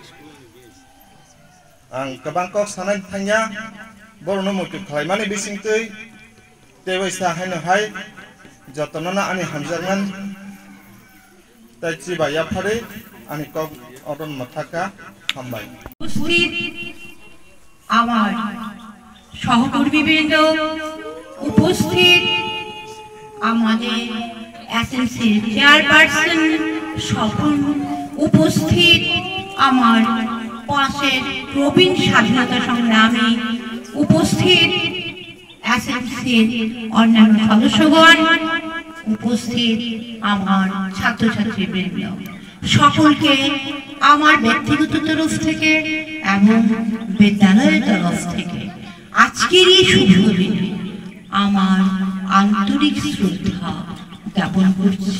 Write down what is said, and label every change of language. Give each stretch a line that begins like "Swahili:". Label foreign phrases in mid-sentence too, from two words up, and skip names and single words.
Kok Borok: आं गोबां को सानाय थांया बरनो मुक्ति खालाय माने बिसिंतै तेवैसा हाय जतनना आनि हामजागमान ताइचि बाया फारे आनि को अदन माथाका हामबाय
Bangla: আমার সহকর্মীবৃন্দ উপস্থিত আমাদের এসএসসির চেয়ারপারসন সকল উপস্থিত আমার পাশের প্রবীণ স্বাধীনতা সংগ্রামী উপস্থিত এসএসসির অন্যান্য সদস্যগণ উপস্থিত আমার ছাত্রছাত্রীবৃন্দ সকলকে আমার ব্যক্তিগত তরফ থেকে এবং বিদ্যালয়ের তরফ থেকে আজকের এই শুভ দিনে আমার আন্তরিক শ্রদ্ধা জ্ঞাপন করছি।